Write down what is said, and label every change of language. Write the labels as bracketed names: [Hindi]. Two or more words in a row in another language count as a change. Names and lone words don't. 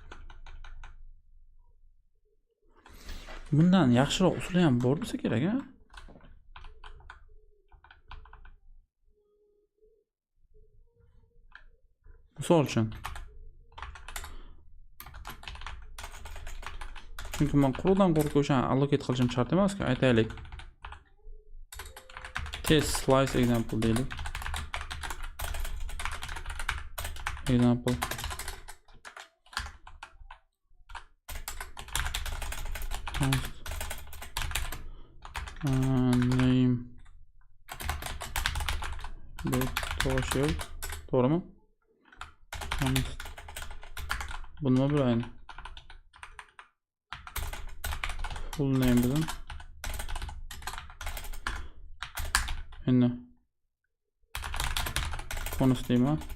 [Uzbek] bundan yaxshiroq usuli ham bor bo'lsa kerak, ha? Misol uchun. Chunki men quruqdan quruq o'shani allocate qilishim shart emas-ku, aytaylik. [English] Test slice example [Uzbek] deylik. Example. Name. To'g'rimi? Bu nima bo'ladi? [English] Full name [Uzbek] bilan. Endi bonus deyman.